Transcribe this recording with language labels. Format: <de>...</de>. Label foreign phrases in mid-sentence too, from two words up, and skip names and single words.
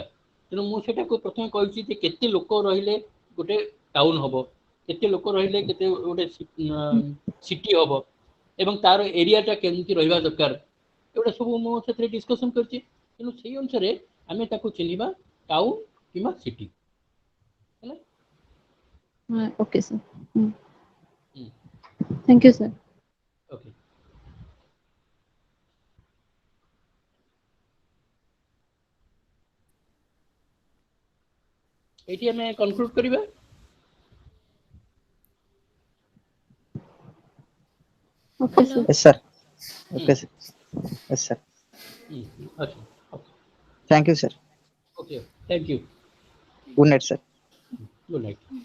<or>ତେଣୁ ମୁଁ ସେଟାକୁ ପ୍ରଥମେ କହିଛି ଯେ କେତେ ଲୋକ ରହିଲେ ଗୋଟେ ଟାଉନ ହବ, କେତେ ଲୋକ ରହିଲେ କେତେ ଗୋଟେ ସିଟି ହବ, ଏବଂ ତାର ଏରିଆଟା କେମିତି ରହିବା ଦରକାର, ଏଗୁଡ଼ା ସବୁ ମୁଁ ସେଥିରେ ଡିସ୍କସନ୍ କରିଛି। ତେଣୁ ସେଇ ଅନୁସାରେ ଆମେ ତାକୁ ଚିହ୍ନିବା ଟାଉନ କିମ୍ବା ସିଟି ହେଲା।</or> <en>Okay sir. Thank you sir.</en> <or>ଓକେ, ଏଇଠି ଆମେ କନକ୍ଲୁଡ କରିବା।</or> <en>Okay sir. Yes, sir. Okay, sir. Yes, sir.</en> <hi>अच्छा,</hi> <en>Thank you, sir. okay, thank you, Good night, sir. good night.</en>